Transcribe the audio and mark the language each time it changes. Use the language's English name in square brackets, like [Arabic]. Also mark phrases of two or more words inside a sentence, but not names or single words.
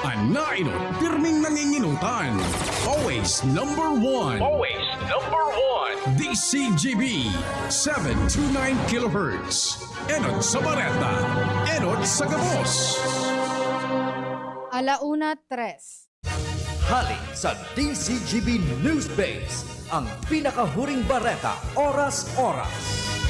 [Bikol] Nainot, pirming nanginginutan. [English] Always number one. Always number one. DCGB 729 kHz. [Bikol] Enot sa Bareta. Enot sa Gabos. 1:03. Hali sa DCGB News Base, ang pinakahuring bareta oras-oras.